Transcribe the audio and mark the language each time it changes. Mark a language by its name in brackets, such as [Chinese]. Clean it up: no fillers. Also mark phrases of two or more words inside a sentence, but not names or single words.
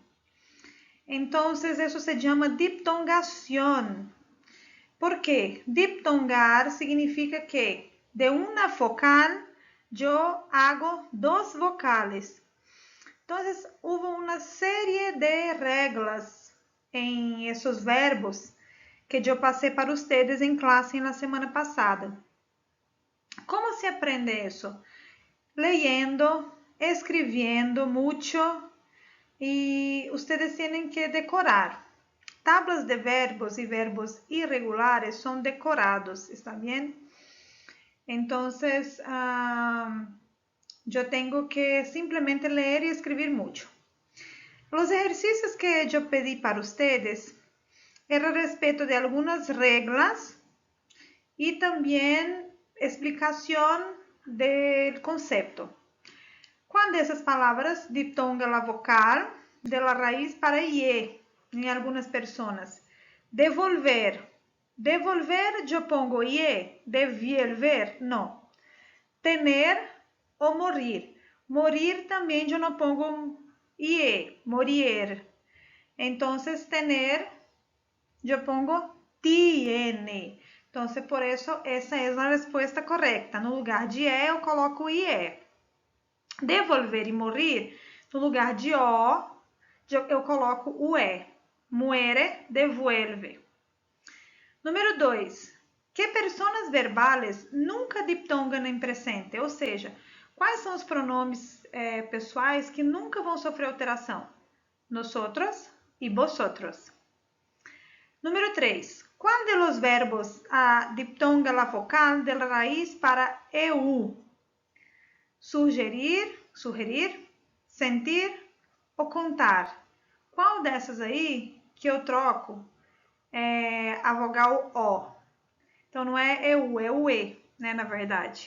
[Spanish] Entonces eso se llama diptongación. ¿Por qué? Diptongar significa que de una vocal yo hago dos vocales. Entonces hubo una serie de reglas en esos verbos que [Portuguese] eu passei para vocês em classe na semana passada. Como se aprende isso? Leyendo, escrevendo mucho e vocês têm que decorar. [Spanish] Tablas de verbos [Portuguese] e verbos irregulares são decorados, [Spanish] ¿está bien? Entonces, [Portuguese] eu tenho que simplesmente ler e escrever muito. Os exercícios que eu pedi para vocês [Spanish] era respecto de algunas reglas y también explicación del concepto. Cuando esas palabras diptongan la vocal de la raíz para IE en algunas personas. Devolver. Devolver yo pongo IE. Devolver, no. Tener o morir. Morir también yo no pongo IE. Morir. Entonces, tener yo pongo tiene. [Portuguese] Então, por isso, essa é a resposta correta. No lugar de E, eu coloco IE. Devolver e morrer, no lugar de O, eu coloco o E. [Spanish] Muere, devuelve. Número 2. Que personas verbales nunca [Portuguese] diptongam em [Spanish] presente? [Portuguese] Ou seja, quais são os pronomes pessoais que nunca vão sofrer alteração? [Spanish] Nosotros e vosotros. Número 3. ¿Cuál de los verbos diptonga la vocal de la raíz para EU? Sugerir, sentir ou contar. [Portuguese] Qual dessas aí que eu troco a vogal O? Então, não é EU, é o E, né, na verdade.